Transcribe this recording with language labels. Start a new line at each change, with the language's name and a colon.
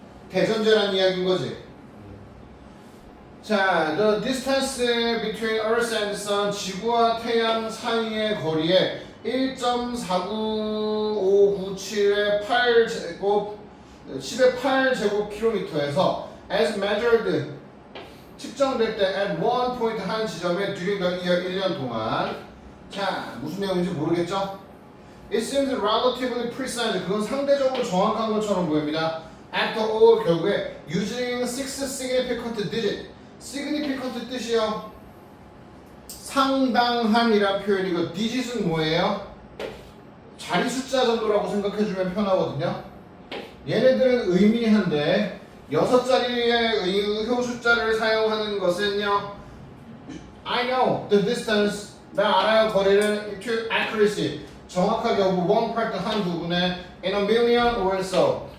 Korean: 대전제란 이야기인 거지. 자,
English: the distance between Earth and Sun,
Korean: 지구와 태양 사이의 거리에 1.49597의 8제곱 10의 8제곱킬로미터에서
English: as measured
Korean: 측정될 때
English: at one point
Korean: 한 지점에
English: during the year
Korean: 1년 동안. 자, 무슨 내용인지 모르겠죠?
English: It seems relatively precise.
Korean: 그건 상대적으로 정확한 것처럼 보입니다.
English: After all,
Korean: 결국에
English: using 6 significant digit.
Korean: significant 뜻이요. 상당한이란 표현이고 digit은 뭐예요? 자리 숫자 정도라고 생각해주면 편하거든요. 얘네들은 의미한데 6자리의 의효 숫자를 사용하는 것은요.
English: I know the distance.
Korean: 나 알아요 거리를
English: to accuracy.
Korean: 정확하게
English: one part
Korean: 한 부분에
English: in a million or so.